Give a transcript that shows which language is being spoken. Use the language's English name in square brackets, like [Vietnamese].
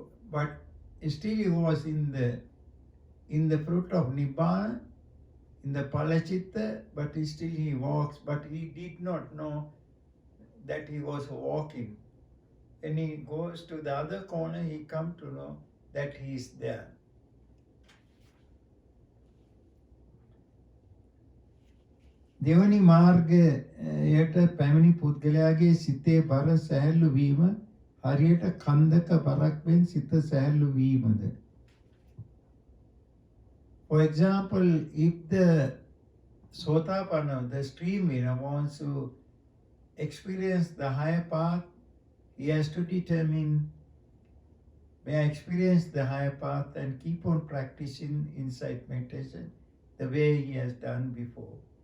[English] But still he was in the fruit of Nibbana, in the Palachitta, but still he walks, but he did not know that he was walking. When he goes to the other corner, he comes to know that he is there. [Sinhala] දෙවනි මාර්ගයට පැමිණි පුද්ගලයාගේ සිතේ බර සැහැල්ලු වීම හරියට කන්දක බරක් මෙන් සිත සැහැල්ලු වීමද. [English] For example, if the Sotapanna, the stream winner, wants to experience the higher path, he has to determine, may I experience the higher path and keep on practicing insight meditation the way he has done before.